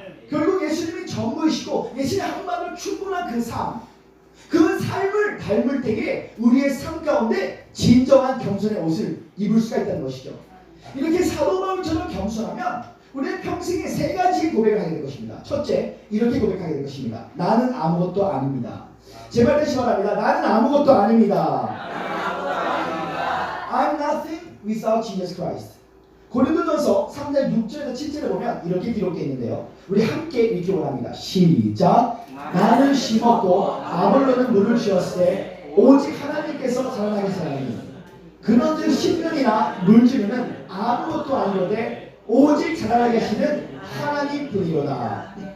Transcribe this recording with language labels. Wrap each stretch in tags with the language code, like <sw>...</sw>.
<ko>결국 예수님이 전부이시고 예수님의 한마디로 충분한 그 삶, 그 삶을 닮을 때에 우리의 삶 가운데 진정한 겸손의 옷을 입을 수가 있다는 것이죠. 이렇게 사도 바울처럼 겸손하면 우리는 평생에 세 가지 고백을 하게 될 것입니다. 첫째, 이렇게 고백하게 될 것입니다. 나는 아무것도 아닙니다. 제발 다시 말합니다. 나는 아무것도 아닙니다.</ko> <en>I'm nothing without Jesus Christ.</en> <ko>고린도전서 3장 6절에서 7절에 보면 이렇게 기록되어 있는데요. 우리 함께 읽기 원합니다. 시작. 나는 심었고 아볼로는 물을 주었으되 오직 하나님께서 자라나게 하시나니 그런즉 심는이나 물주는 아무것도 아니로되 오직 자라나게 하시는 하나님뿐이로다.</ko>